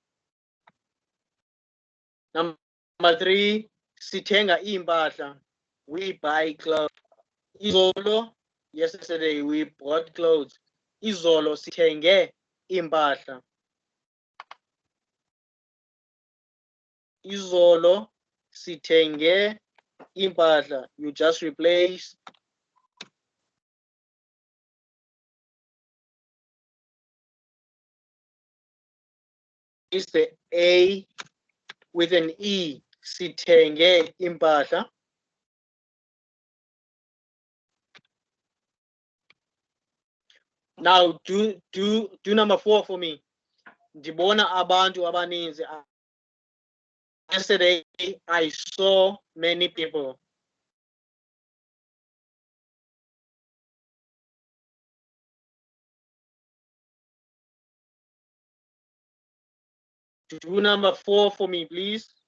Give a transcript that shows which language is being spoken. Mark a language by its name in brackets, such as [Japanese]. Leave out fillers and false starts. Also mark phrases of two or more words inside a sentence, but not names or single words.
[Xhosa] Number 3, sithenga impahla. [English] We buy clothes. Izolo, yesterday we bought clothes. [Xhosa] Izolo sithenge impahla. Izolo sithenge impahla. [English] You just replace the a with an e. [Xhosa] Sithenge impahla. [English] Now do number 4 for me. [Xhosa] Ndibona abantu abaninzi. [English] Yesterday I saw many people. Do number 4 for me, please.